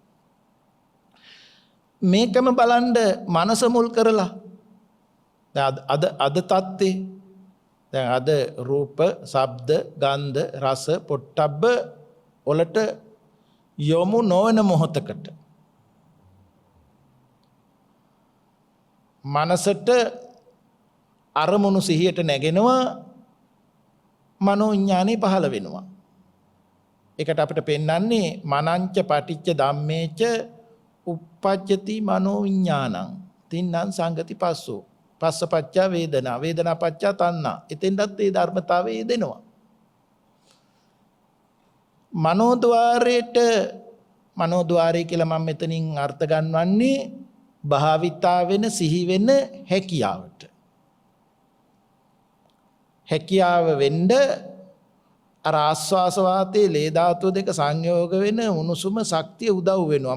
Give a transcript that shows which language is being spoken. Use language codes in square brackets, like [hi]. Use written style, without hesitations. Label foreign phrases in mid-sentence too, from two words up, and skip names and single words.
[si] මේකම බලන්න මනස මුල් කරලා අද තත්ත්වේ දැන් අද රූප, ශබ්ද, ගන්ධ, රස, පොට්ටබ්බ වලට යොමු නොවන මොහොතකට මනසට අරමුණු සිහියට නැගෙනවා, මනෝඥානෙ පහළ වෙනවා. ඒකට අපිට පෙන්වන්නේ [pi] මනංච පටිච්ච ධම්මේච uppajjati මනෝවිඥානං. තින්නම් සංගති පස්සෝ. පස්සපච්චා වේදනා. වේදනා පච්චා තණ්හා. [si] එතෙන්ටත් ඒ ධර්මතාවය යෙදෙනවා. මනෝද්වාරය කියලා මම මෙතනින් අර්ථ ගන්නවන්නේ භාවිතා වෙන සිහි වෙන හැකියාවට. හැකියාව වෙන්න අර ආස්වාස වාතයේ ලේ ධාතුව දෙක සංයෝග වෙන උණුසුම ශක්තිය උදව් වෙනවා.